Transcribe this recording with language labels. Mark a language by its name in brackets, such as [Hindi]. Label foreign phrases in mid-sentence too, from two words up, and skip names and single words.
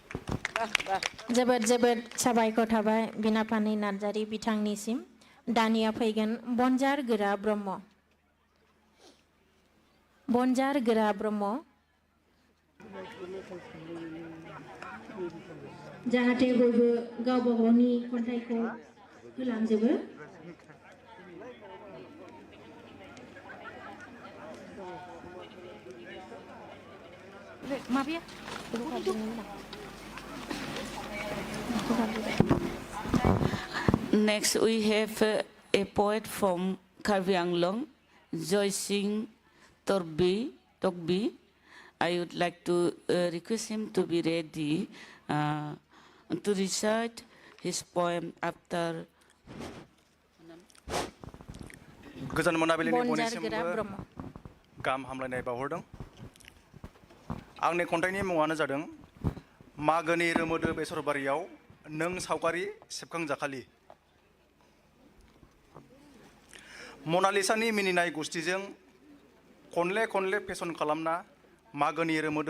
[Bodo] जोबोद जोबोद साबायखर थाबाय बिनापानि नार्जारी बिथांनिसिम दानिया फैगोन बनजार गोरा ब्रह्म जाहाथे बयबो गावबा गावनि खन्थाइखौ होलांजोबो [English] Next, we have a poet from Karbi Anglong, Joy Singh Tokbi. I would like to request him to be ready to recite his poem after. [Bodo] गोजोन मोनाबिलिनि बयनिसिमबो गाहाम हामलायनाय बावहरदों आंनि खन्थाइनि मुङानो जादों मागोनि रोमोदो बेसरबारियाव नों सावगारि सेबखांजाखालि मनालिसानि मिनिनाय गुस्थिजों खनले खनले फेसन खालामना मागोनि रोमोदो